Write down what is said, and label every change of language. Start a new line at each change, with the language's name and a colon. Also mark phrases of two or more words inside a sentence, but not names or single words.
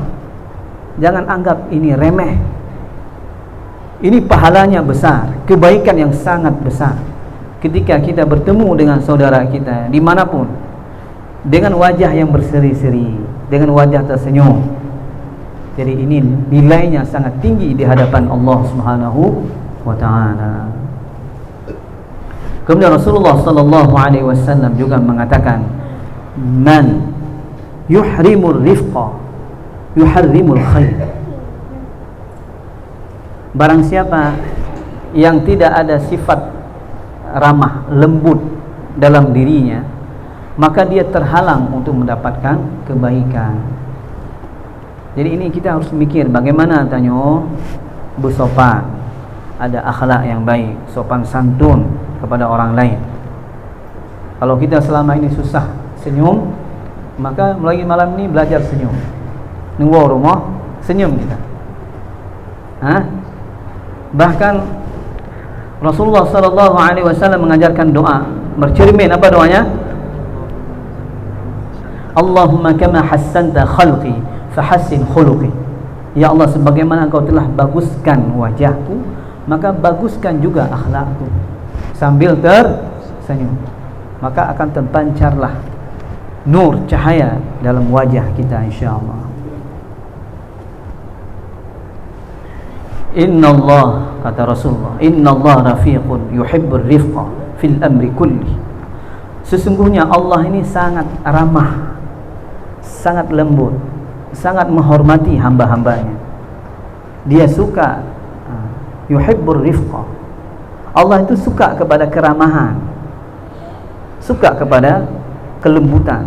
Indonesian: Jangan anggap ini remeh. Ini pahalanya besar, kebaikan yang sangat besar ketika kita bertemu dengan saudara kita dimanapun, dengan wajah yang berseri-seri, dengan wajah tersenyum. Jadi ini nilainya sangat tinggi di hadapan Allah
Arabic: سبحانه وتعالى.
Indonesian: Kemudian Rasulullah
Arabic: صلى الله عليه وسلم
Indonesian: juga mengatakan,
Arabic: من يحرم الرفق يحرم الخير.
Indonesian: Barang siapa yang tidak ada sifat ramah, lembut dalam dirinya, maka dia terhalang untuk mendapatkan kebaikan. Jadi ini kita harus mikir bagaimana tanyo bersopan, ada akhlak yang baik, sopan santun kepada orang lain. Kalau kita selama ini susah senyum, maka mulai malam ini belajar senyum. nunggu rumah senyum kita. Bahkan Rasulullah
Arabic: صلى الله عليه وسلم
Indonesian: mengajarkan doa bercermin. Apa doanya?
Arabic: اللهم كما حسنت خلقي فحسن خلقي.
Indonesian: Ya Allah, sebagaimana Engkau telah baguskan wajahku, maka baguskan juga akhlakku. Sambil tersenyum, maka akan terpancarlah nur cahaya dalam wajah kita, insyaallah.
Arabic: إن الله,
Indonesian: kata Rasulullah,
Arabic: إن الله رفيق يحب الرفق في الأمر كله.
Indonesian: Sesungguhnya Allah ini sangat ramah, sangat lembut, sangat menghormati hamba-hambanya. Dia suka
Arabic: يحب الرفق.
Indonesian: Allah itu suka kepada keramahan, suka kepada kelembutan.